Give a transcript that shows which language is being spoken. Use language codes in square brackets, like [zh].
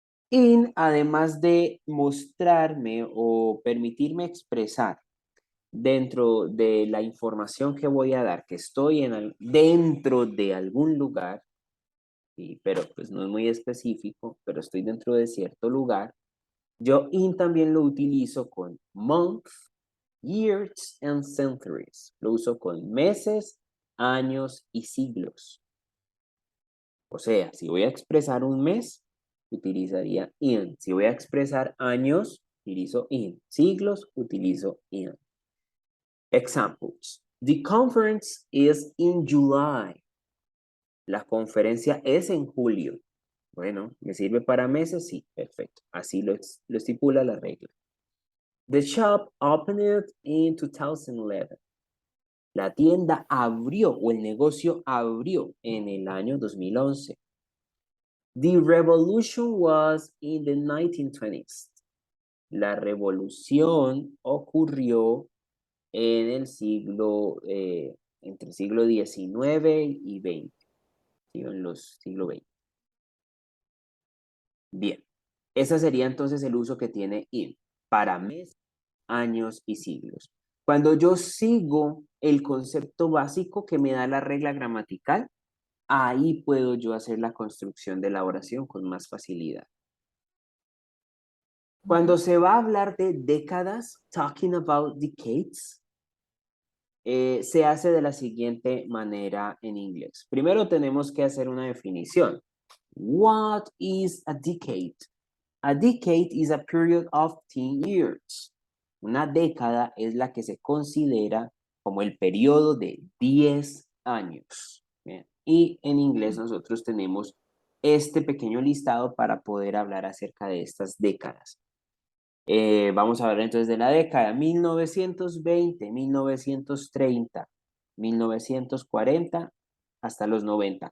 [es] In, además de mostrarme o permitirme expresar dentro de la información que voy a dar, que estoy dentro de algún lugar, pero pues no es muy específico, pero estoy dentro de cierto lugar, yo in también lo utilizo con [en] month, years and centuries. [es] Lo uso con meses, años y siglos. O sea, si voy a expresar un mes, utilizaría in. Si voy a expresar años, utilizo in. Siglos, utilizo in. Examples. [en] The conference is in July. [es] La conferencia es en julio. Bueno, ¿me sirve para meses? Sí, perfecto. Así lo estipula la regla. [en] The shop opened in 2011. [es] La tienda abrió o el negocio abrió en el año 2011. [en] The revolution was in the 1920s. [es] La revolución ocurrió en el siglo, entre el siglo XIX y XX, en los siglo XX. Bien, ese sería entonces el uso que tiene in para meses, años y siglos. Cuando yo sigo el concepto básico que me da la regla gramatical, ahí puedo yo hacer la construcción de la oración con más facilidad. Cuando se va a hablar de décadas, [en] talking about decades, [es] se hace de la siguiente manera en inglés. Primero tenemos que hacer una definición. [en] What is a decade? A decade is a period of 10 years. [es] Una década es la que se considera como el periodo de 10 años. Bien. Y en inglés nosotros tenemos este pequeño listado para poder hablar acerca de estas décadas. Vamos a hablar entonces de la década 1920, 1930, 1940 hasta los 90.